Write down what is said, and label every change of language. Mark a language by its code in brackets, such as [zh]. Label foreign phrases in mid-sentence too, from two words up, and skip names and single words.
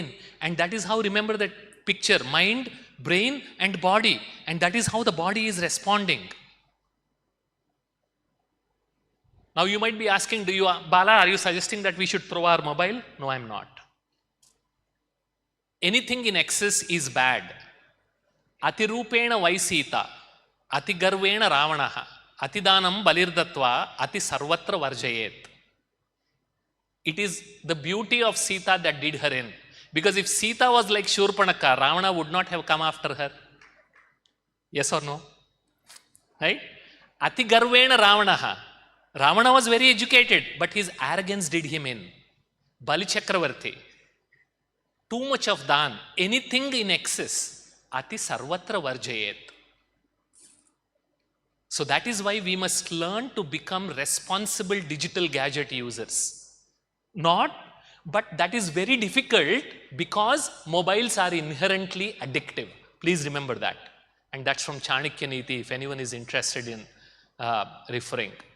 [en] And that is how, remember that picture, mind, brain and body. And that is how the body is responding. Now you might be asking, Bala, are you suggesting that we should throw our mobile? No, I'm not. Anything in excess is bad. [sa] अतिरूपेण वै सीता, अतिगर्वेण रावणः, अतिदानं बलिर्दत्वा, अति सर्वत्र वर्जयेत्. [en] It is the beauty of Sita that did her in. Because if Sita was like Shurpanaka, Ravana would not have come after her. Yes or no? Right? [sa] अति गर्वेण रावणः. [en] Ravana was very educated, but his arrogance did him in. Bali Chakravarti. Too much of dan, anything in excess, [sa] अति सर्वत्र वर्जयेत्. [en] So that is why we must learn to become responsible digital gadget users. Not, but that is very difficult because mobiles are inherently addictive. Please remember that. And that's from Chanakya Niti, if anyone is interested in referring.